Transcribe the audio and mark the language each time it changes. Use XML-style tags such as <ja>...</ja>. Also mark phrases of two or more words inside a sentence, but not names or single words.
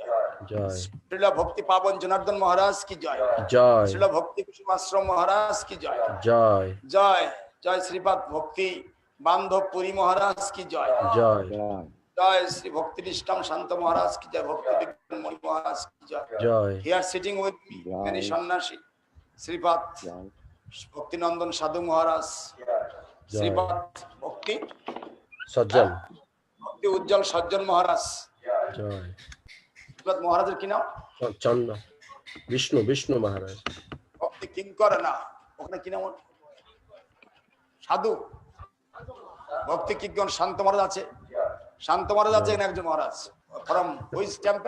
<hi>श्रील भक्ति पवन जनार्दन महाराज की जय. श्रील भक्ति कुसुमाश्रम महाराज की जय। जय श्रीपाद भक्ति बांधव पुरी महाराज की जय. जय श्री भक्ति निष्ठम शांत महाराज की जय. भक्ति विज्ञान मणि महाराज की जय.</hi> <en>Here sitting with me many sannyasi. Sripad Bhakti Nandan Sadhu Maharaj. Sripad Bhakti Sajjan. Bhakti Ujjal Sajjan Maharaj.</en> <bn>মহারাজের কি নাম? চন্দ্র বিষ্ণু মহারাজ। ভক্তি কিঙ্কর না, ওখানে কি নাম? সাধু ভক্তি কিঙ্কর শান্ত মহারাজ আছে। শান্ত মহারাজ আছে এখানে একজন মহারাজ</bn> <en>from which temple.</en>